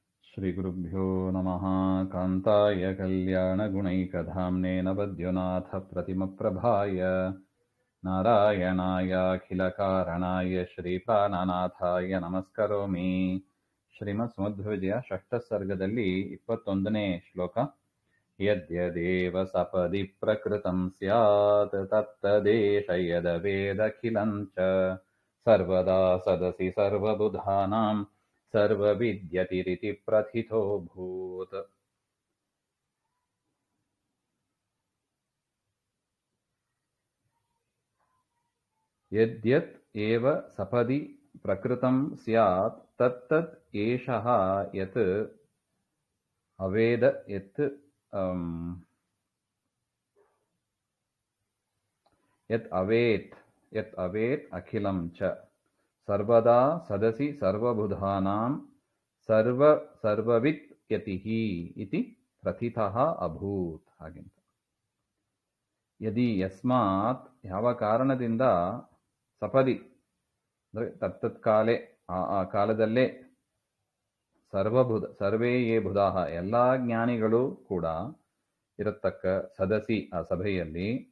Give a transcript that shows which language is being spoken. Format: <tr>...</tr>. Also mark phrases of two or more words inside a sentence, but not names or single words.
<sa>श्रीगुरुभ्यो नमः। कान्ताय कल्याणगुणैकधाम्ने नवद्युनाथप्रतिमप्रभाय नारायणायाखिलकारणाय श्रीप्राणनाथाय नमस्करोमि.</sa> <kn>ಶ್ರೀಮದ್ ಸಮಧ್ವವಿಜಯ ಷಷ್ಠ ಸರ್ಗದಲ್ಲಿ 21ನೇ ಶ್ಲೋಕ.</kn> <sa>ಯದ್ಯದೇವ ಸಪದಿ ಪ್ರಕೃತಂ ಸ್ಯಾತ್ ತತ್ತದೇಶ ಯದವೇದಖಿಲಂ ಚ ಸರ್ವದಾ ಸದಸಿ ಸರ್ವಬುಧಾನಾಂ ಸರ್ವವಿದ್ಯತಿರಿತಿ ಪ್ರಥಿತೋ ಭೂತ್. ಯದ್ಯತ್ ಏವ ಸಪದಿ ಪ್ರಕೃತಂ ಸ್ಯಾತ್ ತತ್ತದ್ ಏಷಃ ಯತ್ ಅವೇದ ಯತ್ ಅವೇತ್ ಅಖಿಲಂ ಚ ಸರ್ವದಾ ಸದಸಿ ಸರ್ವಬುಧಾನಾಂ ಸರ್ವವಿತ್ ಯತಿಹಿ ಇತಿ ಪ್ರಥಿತಃ ಅಭೂತ್.</sa> <kn>ಹಾಗೆಂತ</kn> <sa>ಯದಿ ಯಸ್ಮಾತ್</sa> <kn>ಯಾವ ಕಾರಣದಿಂದ ಸಪದಿ ಅಂದರೆ ತತ್ತತ್ಕಾಲೆ ಆ ಕಾಲದಲ್ಲೇ</kn> <sa>ಸರ್ವೇ ಯೇ ಬುಧಾಃ</sa> <kn>ಎಲ್ಲ ಜ್ಞಾನಿಗಳು ಕೂಡ ಇರತಕ್ಕ ಸದಸಿ ಆ ಸಭೆಯಲ್ಲಿ</kn>